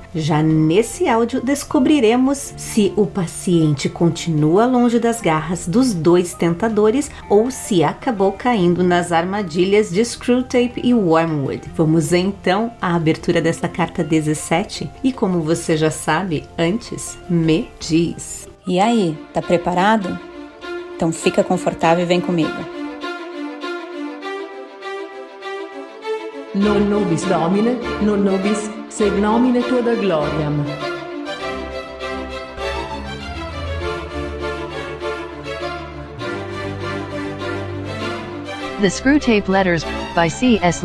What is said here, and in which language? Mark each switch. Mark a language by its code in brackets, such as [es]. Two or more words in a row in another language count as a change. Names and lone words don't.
[pt] Já nesse áudio descobriremos se o paciente continua longe das garras dos 2 tentadores ou se acabou caindo nas armadilhas de Screwtape e Wormwood. Vamos então à abertura desta carta 17 e, como você já sabe, antes, me diz. E aí, tá preparado? Então fica confortável e vem comigo. [la] Non nobis Domine, non nobis sed nomine tua da gloriam. [en] The Screwtape Letters, by C.S.